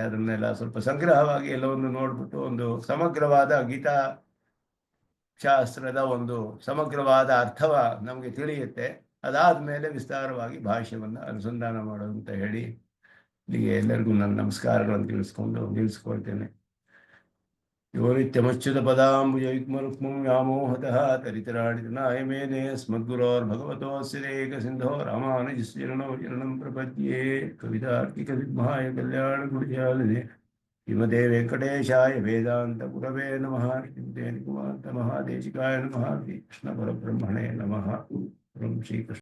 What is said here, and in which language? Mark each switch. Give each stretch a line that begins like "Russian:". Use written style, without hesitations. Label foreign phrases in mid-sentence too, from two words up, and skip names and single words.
Kannada: ಅದನ್ನೆಲ್ಲ ಸ್ವಲ್ಪ ಸಂಗ್ರಹವಾಗಿ ಎಲ್ಲವನ್ನು ನೋಡ್ಬಿಟ್ಟು ಒಂದು ಸಮಗ್ರವಾದ ಗೀತಾ ಶಾಸ್ತ್ರದ ಒಂದು ಸಮಗ್ರವಾದ ಅರ್ಥವ ನಮಗೆ ತಿಳಿಯುತ್ತೆ. ಅದಾದ ಮೇಲೆ ವಿಸ್ತಾರವಾಗಿ ಭಾಷ್ಯವನ್ನು ಅನುಸಂಧಾನ ಮಾಡೋದು ಅಂತ ಹೇಳಿ ಇಲ್ಲಿಗೆ ಎಲ್ಲರಿಗೂ ನನ್ನ ನಮಸ್ಕಾರಗಳನ್ನು ನಿಲ್ಲಿಸ್ಕೊಳ್ತೇನೆ.
Sanskrit: ಯೋ ನಿತ್ಯಮಚ್ಯುತ ಪದಾಂಬುಜಯುಗ್ಮರುಕ್ಮಂ ವ್ಯಾಮೋಹತಃ ತರಿತರಾಡಿತನಾಯ ಮೇನೆ ಸ್ಮದ್ಗುರೋರ್ಭಗವತೋಸ್ಯ ದೇಕಸಿಂಧೋ ರಾಮಾನುಜಸ್ಯ ಚರಣಂ ಪ್ರಪದ್ಯೆ. ಕವಿತಾರ್ಕಿಕಸಿಂಹಾಯ ಕಲ್ಯಾಣಗುಣಶಾಲಿನೇ ಶ್ರೀಮತೆ ವೆಂಕಟೇಶಾಯ ವೇದಾಂತ ಗುರವೇ ನಮಃ. ಶ್ರೀಮತೆ ನಿಗಮಾಂತ ಮಹಾದೇಶಿಕಾಯ ನಮಃ. ಶ್ರೀ ಕೃಷ್ಣ ಪರಬ್ರಹ್ಮಣೇ ನಮಃ. ಶ್ರೀಕೃಷ್ಣ.